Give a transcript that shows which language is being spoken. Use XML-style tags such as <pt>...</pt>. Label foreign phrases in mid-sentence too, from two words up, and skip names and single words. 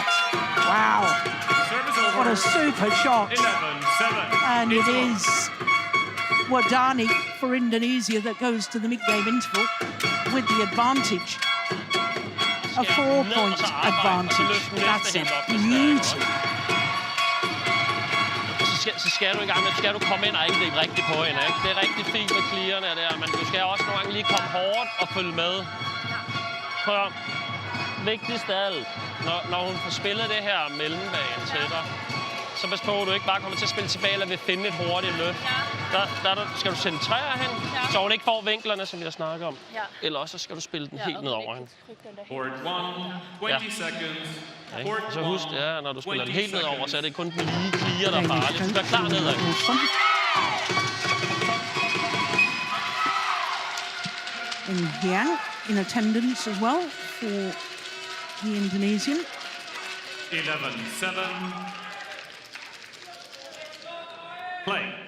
<en>Wow! What a super shot! 11-7. And it is Wadani for Indonesia that goes to the mid-game interval with the advantage. A 4-point advantage. That's a beauty.</en> <da>Så skal du i gang med, skal du komme ind og ikke ligge rigtig på hende, ikke? Det er rigtig fint med clearerne der, men du skal også nogle gange lige komme hårdt og følge med. Prøv at vigtigst af alt, når hun får spillet det her mellembane til dig, så pas på, at du ikke bare kommer til at spille tilbage eller vil finde et hurtigt løft. Der skal du centrere hende, så hun ikke får vinklerne, som jeg snakker om. Eller også så skal du spille den helt ned over hende.</da> <en>Board 1, 20 seconds.</en> <da>Og så husk, når du spiller den helt ned over, så er det kun den lige clear, der er farligt. Så du er klar nedad.</da> <en>And Yang in attendance as well for the Indonesian. 11-7. Play.</en>